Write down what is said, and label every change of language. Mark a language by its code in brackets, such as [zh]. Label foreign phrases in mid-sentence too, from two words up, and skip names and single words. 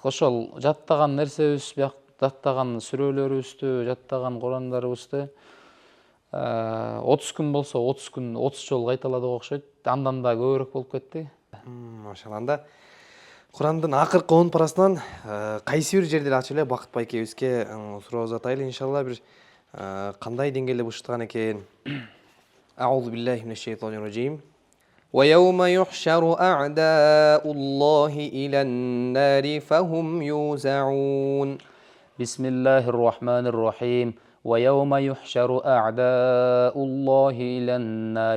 [ky] Ошол жаттаган нерсебиз, жаттаган сүрөлөрүбүздү, жаттаган Курандарыбызды 30 күн болсо 30 күн 30 жолу кайталадык окшойт. Андан да көбүрөөк болуп кетти. Машалла. Анда Курандын акыркы 10 парасынан кайсы бир жерди ачып эле Бакыт байкебизге суроо атайлы, иншалла, бир кандай деңгээлде бышыктаган экен. [ar] أعوذ بالله من الشيطان الرجيم ويوم يحشر أعداء الله إلى النار فهم يوزعون بسم الله الرحمن الرحيم ويوم يحشر أعداء الله إلى النار